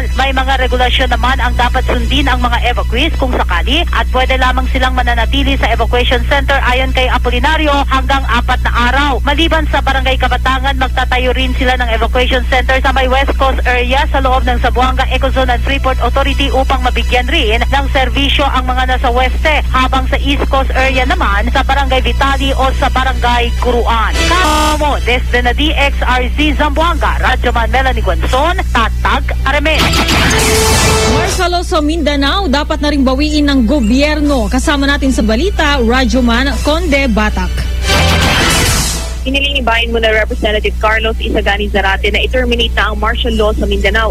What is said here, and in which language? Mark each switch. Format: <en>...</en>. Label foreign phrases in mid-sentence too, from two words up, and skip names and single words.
<tl>May mga regulasyon naman ang dapat sundin ang mga evacuees kung sakali at pwede lamang silang mananatili sa</tl> <en>evacuation center</en> <tl>ayon kay Apolinario hanggang 4 na araw. Maliban sa Barangay Kabatangan, magtatayo rin sila ng</tl> <en>evacuation center</en> <tl>sa may West Coast area sa loob ng Zamboanga Ecozone and Freeport Authority upang mabigyan rin ng serbisyo ang mga nasa Weste, habang sa East Coast area naman sa Barangay Vitali o sa Barangay Curuan.</tl> <cbk>Kamo, desde na DXRZ Zamboanga, Radyoman Melanie Guanzon, Tatag, Aremen.</cbk> <en>Martial law</en> <tl>sa Mindanao dapat na ring bawiin ng gobyerno. Kasama natin sa balita, Radyoman Conde Batak. Hiniling ni Bayan Muna Representative Carlos Isagani Zarate na i-terminate na ang</tl> <en>martial law</en> <tl>sa Mindanao.</tl>